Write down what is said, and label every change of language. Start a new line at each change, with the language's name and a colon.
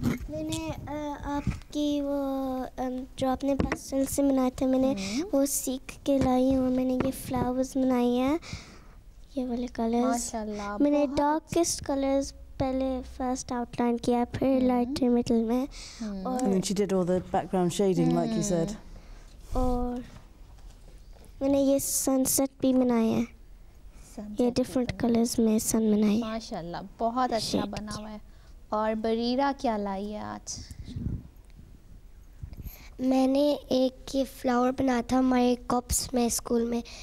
Hindi: मैंने आपकी वो जो आपने पेस्टल से बनाए थे, मैंने वो सीख के लाई हूँ. मैंने ये फ्लावर्स बनाए हैं, ये वाले कलर्स. माशाल्लाह. मैंने डार्केस्ट कलर्स पहले फर्स्ट आउटलाइन किया, फिर लाइटर मिडल में, और
English: And she did all the background shading, like you said.
Hindi: और मैंने ये सनसेट भी बनाया है. ये डिफरेंट कलर्स में सन बनाए हैं. माशाल्लाह, बहुत अच्छा बना हुआ है. और बरीरा क्या लाई है आज? मैंने एक ये फ्लावर बनाया था हमारे कॉप्स में स्कूल में.